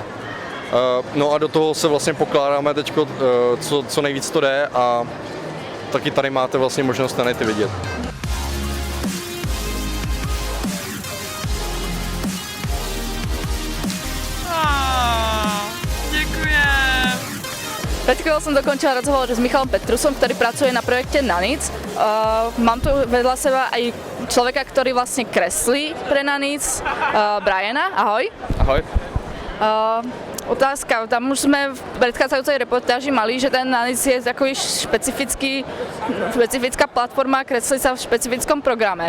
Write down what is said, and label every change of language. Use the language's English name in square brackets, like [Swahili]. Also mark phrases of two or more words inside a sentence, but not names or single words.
[Czech] No a do toho se vlastně pokládáme teďko, co nejvíc to jde a taky tady máte vlastně možnost Nanity vidět. [Slovak] Před chvíľou som dokončila rozhovor s Michalom Petrusom, ktorý pracuje na projekte Nanits. Mám tu vedľa seba aj človeka, ktorý vlastne kreslí pre Nanits, Briana. Ahoj. Ahoj. Otázka, tam už sme v predchádzajúcej reportáži mali, že ten Nanits je takový špecifická platforma, kreslí sa v špecifickom programe.